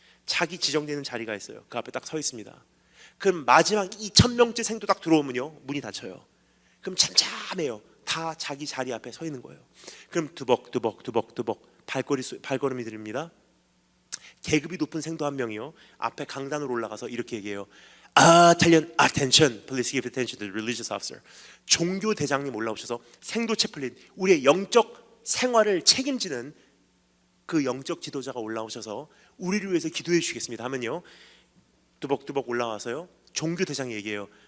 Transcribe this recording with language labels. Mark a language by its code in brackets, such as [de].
[ko] 자기 지정되는 자리가 있어요. 그 앞에 딱 서 있습니다. 그럼 마지막 2,000명째 생도 딱 들어오면요, 문이 닫혀요. 그럼 잠잠해요. 다 자기 자리 앞에 서 있는 거예요. 그럼 두벅두벅 발걸음이 들립니다. 계급이 높은 생도 한 명이요, 앞에 강단으로 올라가서 이렇게 얘기해요. [en] Attention, please give attention to the religious officer. [ko] 종교 대장님 올라오셔서 생도 채플린, 우리의 영적 생활을 책임지는 그 영적 지도자가 올라오셔서 우리를 위해서 기도해 주시겠습니다 하면요, 뚜벅뚜벅 올라와서요, 종교 대장이 얘기해요.